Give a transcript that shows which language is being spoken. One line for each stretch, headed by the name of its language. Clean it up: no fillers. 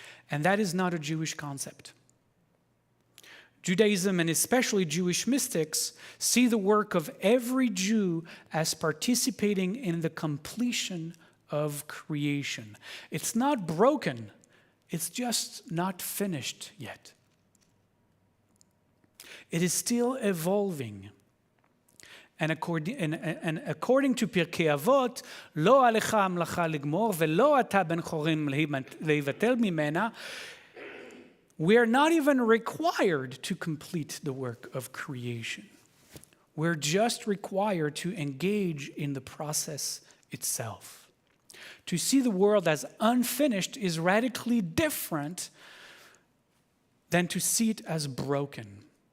English: And that is not a Jewish concept. Judaism, and especially Jewish mystics, see the work of every Jew as participating in the completion of creation. It's not broken, it's just not finished yet. It is still evolving. And according to
Hebrew: Pirkei Avot, לא עליך המלאכה לגמור ולא אתה בן חורין להיבטל ממנה.
English: We are not even required to complete the work of creation. We're just required to engage in the process itself. To see the world as unfinished is radically different than to see it as broken.